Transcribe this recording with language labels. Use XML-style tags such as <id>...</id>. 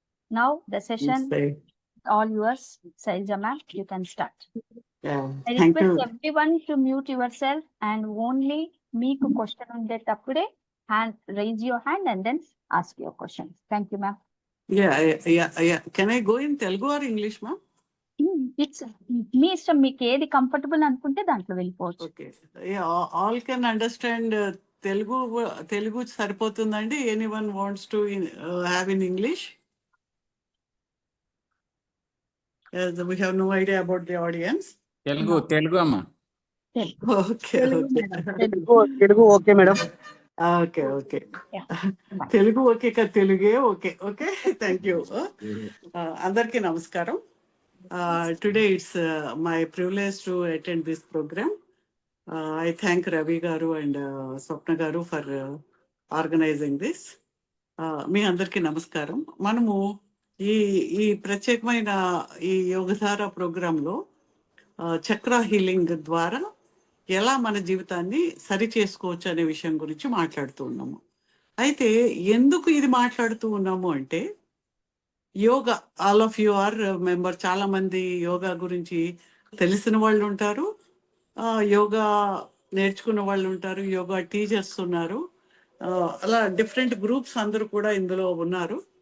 <en>Now the session is all yours. Sailaja ma'am, you can start. I request everyone to mute yourself and only</en> <te>meeku question undetapude</te> <en>hand raise your hand and then ask your question. Thank you ma'am. Yeah. Can I go in Telugu or English, ma'am?</en> <te>It's మీ ఇష్టం, మీకు ఏది comfortable అనుకుంటే దాంట్లో వెళ్ళిపోవచ్చు.</te> <en>Okay. Yeah, all can understand Telugu</en> <te>సరిపోతుందండి.</te> <en>Anyone wants to have in English? Yes, we have no idea about the audience.</en> <te>Telugu amma.</te> <en>Okay. Telugu okay madam. Okay. Telugu okay ka Teluge okay. Thank you.</en> <te>Andarki namaskaram.</te> <en>Today it's my privilege to attend this program. I thank Ravi Garu and Swapna Garu for organizing this.</en> <te>మీ అందరికీ నమస్కారం. మనము ఈ ప్రత్యేకమైన ఈ యోగధార ప్రోగ్రాంలో చక్ర healing ద్వారా ఎలా మన జీవితాన్ని సరి చేసుకోవచ్చు అనే విషయం గురించి మాట్లాడుతూ ఉన్నాము. అయితే ఎందుకు ఇది మాట్లాడుతూ ఉన్నాము అంటే,</te> <en>yoga all of you are member,</en> <te>చాలా మంది యోగా గురించి తెలిసిన వాళ్ళు ఉంటారు, యోగా నేర్చుకున్న వాళ్ళు ఉంటారు, యోగా టీచర్స్ ఉన్నారు, అలా డిఫరెంట్ గ్రూప్స్ అందరూ కూడా ఇందులో ఉన్నారు.</te>